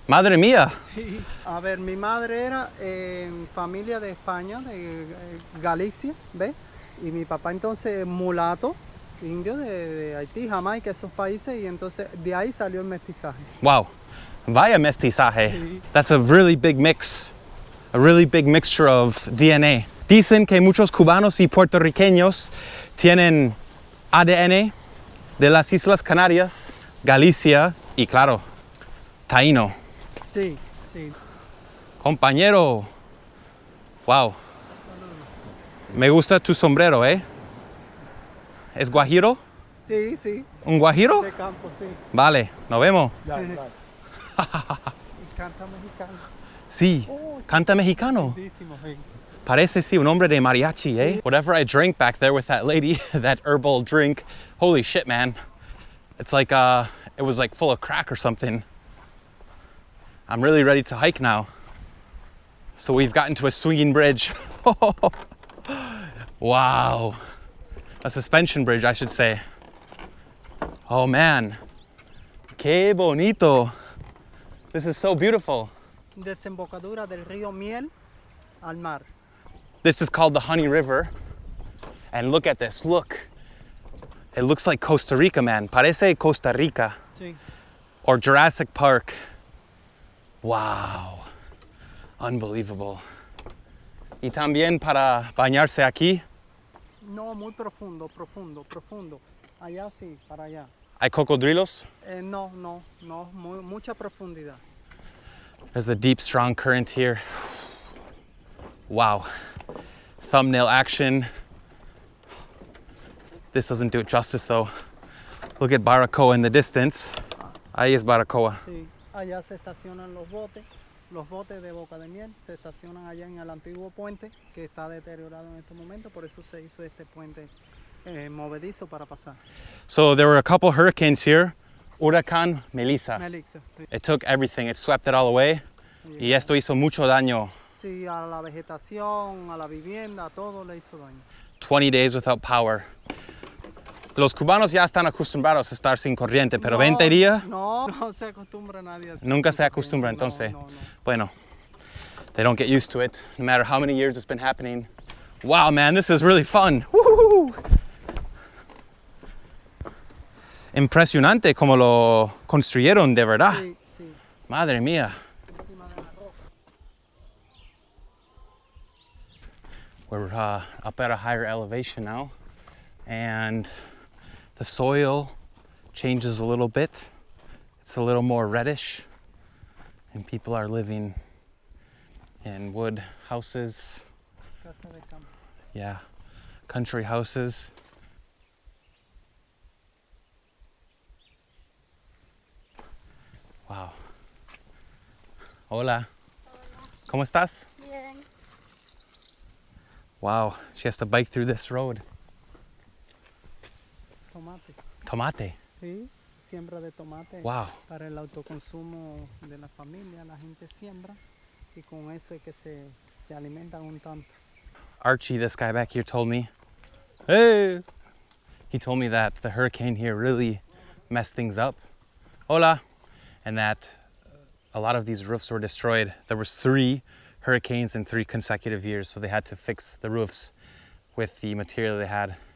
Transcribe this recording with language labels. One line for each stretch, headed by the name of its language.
Spanish: Madre mía. A ver, mi madre era familia de España, de Galicia, ¿ves? Y mi papá entonces mulato, indios de Haití, Jamaica, esos países, y entonces de ahí salió el mestizaje. Wow. Vaya mestizaje. Sí.
English: That's a really big mix. A really big mixture of DNA.
Spanish: Dicen que muchos cubanos y puertorriqueños tienen ADN de las Islas Canarias, Galicia y, claro, taíno. Sí, sí. Compañero. Wow. Me gusta tu sombrero, ¿eh? ¿Es guajiro? Sí, sí. ¿Un guajiro? De campo, sí. Vale, nos vemos. Ya, claro. Y canta mexicano. Sí, canta mexicano. Lindísimo, sí. Parece sí un hombre de mariachi, eh? Sí.
English: Whatever I drank back there with that lady, that herbal drink, holy shit, man. It's like, it was like full of crack or something. I'm really ready to hike now. So we've gotten to a swinging bridge. Wow. A suspension bridge, I should say. Oh man.
Spanish: Qué bonito.
English: This is so beautiful.
Spanish: Desembocadura del río Miel al mar.
English: This is called the Honey River. And look at this, look. It looks like Costa Rica, man.
Spanish: Parece Costa Rica. Sí.
English: Or Jurassic Park. Wow. Unbelievable.
Spanish: Y también para bañarse aquí, No, muy profundo, profundo, profundo. Allá sí, para allá. hay cocodrilos. No, mucha profundidad.
English: There's a deep, strong current here. Wow. Thumbnail action. This doesn't do it justice though. Look at Baracoa in the distance.
Spanish: Ahí es Baracoa. Sí, allá se estacionan los botes de Boca de Miel se estacionan allá en el antiguo puente que está deteriorado en este momento, por eso se hizo este puente movedizo para pasar.
English: So there were a couple hurricanes here.
Spanish: Huracán Melissa. Melissa, sí.
English: It took everything, it swept it all away.
Spanish: Y esto hizo mucho daño. Sí, a la vegetación, a la vivienda, a todo le hizo daño.
English: 20 days without power.
Spanish: Los cubanos ya están acostumbrados a estar sin corriente, pero 20 días No se acostumbra nadie a estar nunca sin se acostumbra, corriente. entonces. No.
English: Bueno, they don't get used to it, no matter how many years it's been happening. Wow, man, this is really fun. Woo-hoo!
Spanish: Impresionante como lo construyeron de verdad. Sí, sí. Madre mía. Encima de la roca.
English: We're up at a higher elevation now, and the soil changes a little bit. It's a little more reddish, and people are living in wood houses.
Spanish: Casa de campo.
English: Yeah, country houses.
Spanish: Wow. Hola. ¿Cómo estás? Bien.
English: Wow, she has to bike through this road.
Spanish: Tomate. Tomate. Sí, siembra de tomate. Wow. Para el autoconsumo de la familia, la gente siembra y con eso es que se alimentan un tanto.
English: Archie, this guy back here, told me, hey, he told me that the hurricane here really messed things up. Hola. And that a lot of these roofs were destroyed. There was 3 hurricanes in 3 consecutive years, so they had to fix the roofs with the material they had.